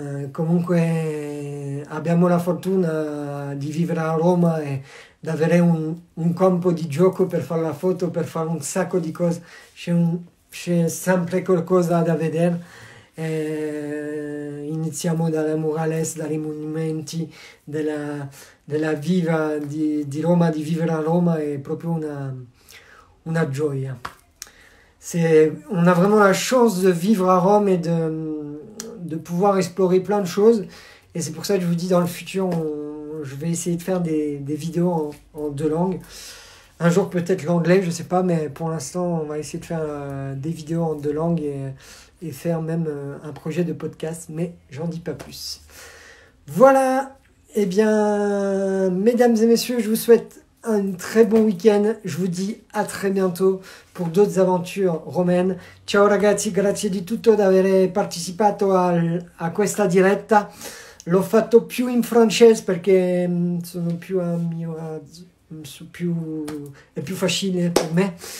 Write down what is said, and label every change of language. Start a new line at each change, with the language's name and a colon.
Italian: Comunque abbiamo la fortuna di vivere a Roma e di avere un campo di gioco per fare la foto, per fare un sacco di cose. C'è sempre qualcosa da vedere. Iniziamo dalle murales, dai monumenti, della viva di Roma, di vivere a Roma è proprio una gioia.
French: On a vraiment la chance de vivre à Rome et de pouvoir explorer plein de choses. Et c'est pour ça que je vous dis, dans le futur, je vais essayer de faire des vidéos en deux langues. Un jour peut-être l'anglais, je sais pas, mais pour l'instant, on va essayer de faire des vidéos en deux langues et faire même un projet de podcast, mais j'en dis pas plus. Voilà, eh bien, mesdames et messieurs, je vous souhaite un très bon week-end. Je vous dis à très bientôt pour d'autres aventures romaines.
Italian: Ciao ragazzi, grazie di tutto di aver partecipato a questa diretta. L'ho fatto più in francese perché sono più a mio agio, è più facile per me.